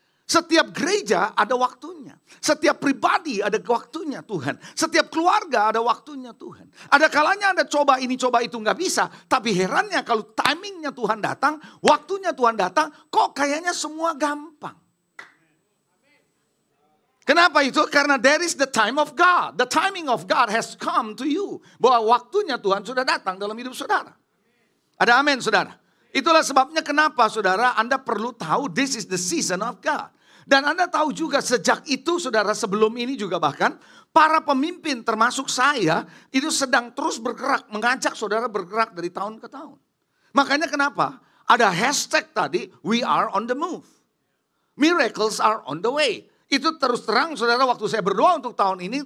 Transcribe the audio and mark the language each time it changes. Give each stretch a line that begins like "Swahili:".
Indonesian: Setiap gereja ada waktunya. Setiap pribadi ada waktunya Tuhan. Setiap keluarga ada waktunya Tuhan. Ada kalanya Anda coba ini coba itu nggak bisa. Tapi herannya kalau timingnya Tuhan datang, waktunya Tuhan datang, kok kayaknya semua gampang. Kenapa itu?
English: Karena there is the time of God. The timing of God has come to you.
Indonesian: Bahwa waktunya Tuhan sudah datang dalam hidup saudara. Ada amin saudara. Itulah sebabnya kenapa saudara Anda perlu tahu this is the season of God. Dan Anda tahu juga sejak itu saudara sebelum ini juga bahkan para pemimpin termasuk saya itu sedang terus bergerak. Mengajak saudara bergerak dari tahun ke tahun. Makanya kenapa?
English: Ada hashtag tadi we are on the move. Miracles are on the way.
Indonesian: Itu terus terang saudara waktu saya berdoa untuk tahun ini.